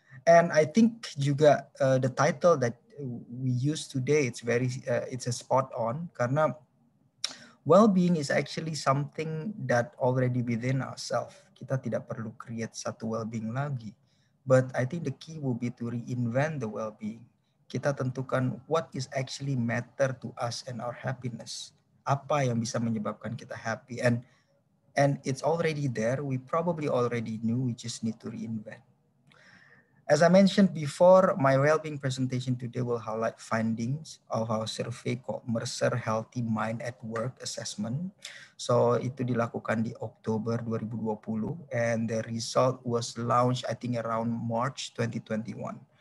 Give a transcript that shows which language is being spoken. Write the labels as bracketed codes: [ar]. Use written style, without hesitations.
[en] And I think juga the title that we use today, it's a spot on, karena well-being is actually something that already within ourselves. [id] Kita tidak perlu [en] create satu well-being lagi. But I think the key will be to reinvent the well-being. [id] Kita tentukan [en] what is actually matter to us and our happiness. [id] Apa yang bisa menyebabkan kita happy. [en] And it's already there. We probably already knew. We just need to reinvent. As I mentioned before, my well-being presentation today will highlight findings of our survey called Mercer Healthy Mind at Work Assessment. So [id] itu dilakukan di Oktober 2020, [en] and the result was launched I think around March 2021.